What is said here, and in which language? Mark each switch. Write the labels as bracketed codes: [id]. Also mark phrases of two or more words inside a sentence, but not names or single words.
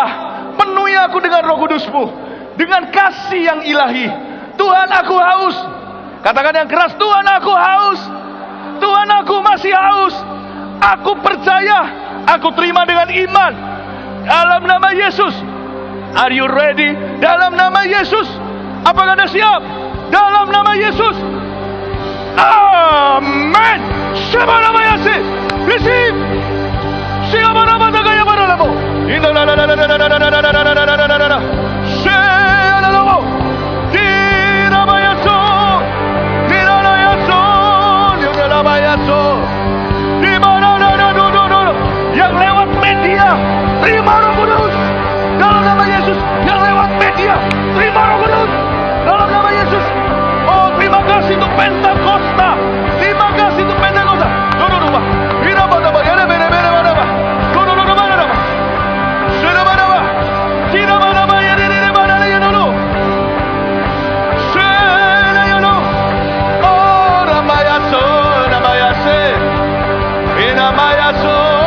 [id] Penuhi aku dengan Roh Kudus-Mu, dengan kasih yang ilahi. Tuhan, aku haus. Katakan yang keras, Tuhan, aku haus. Tuhan, aku masih haus. Aku percaya. Aku terima dengan iman. Dalam nama Yesus. [en] Are you ready? [id] Dalam nama Yesus. Apakah Anda siap? Dalam nama Yesus. Amin. Shabarabayase. Receive. Shigabarabadagaya baralabo. Indalalalalalalalalalalalalalalalala. Shelalabo. Dirabayaso. Diralayaso. Diralabayaso. Dimana-mana-mana-mana. Yang lewat media, terima Roh Kudus. Dalam nama Yesus. Yang lewat media, terima Roh Kudus. Dalam nama Yesus. Oh, terima kasih untuk Pentakosta. Terima kasih untuk Pentakosta. Dodo-dodo. Hirabadaba. Yele-bele-bele-badaba. Dodo-dodo-badaba. Shedabadaba. Hirabadaba. Yele-bele-badaba. Yele-dodo. Shedayano. Oh, Ramayaso. Ramayase. Inamayaso.